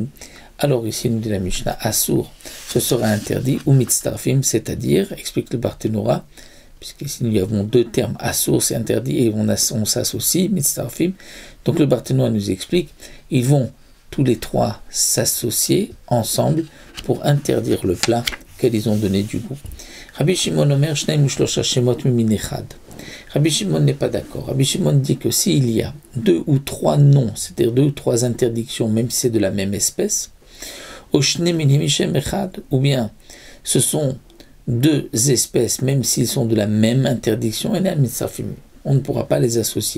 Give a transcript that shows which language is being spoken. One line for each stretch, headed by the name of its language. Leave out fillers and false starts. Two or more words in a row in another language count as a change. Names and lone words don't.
French: Alors ici, nous dit la Mishnah, Asur, ce sera interdit, ou Mitztarfim, c'est-à-dire, explique le Barthénoura, puisqu'ici nous avons 2 termes, Asur, c'est interdit, et on s'associe, Mitztarfim. Donc le Barthénoura nous explique, ils vont tous les 3 s'associer ensemble pour interdire le plat qu'ils ont donné du goût.
Hebrew: רבי שמעון אומר שנים ושלושה שמות ממין אחד.
French: Rabbi Shimon n'est pas d'accord. Rabbi Shimon dit que s'il y a 2 ou 3 noms, c'est-à-dire 2 ou 3 interdictions, même si c'est de la même espèce,
Hebrew: או שני מינים בשם אחד,
French: ou bien ce sont 2 espèces, même s'ils sont de la même interdiction, on ne pourra pas les associer.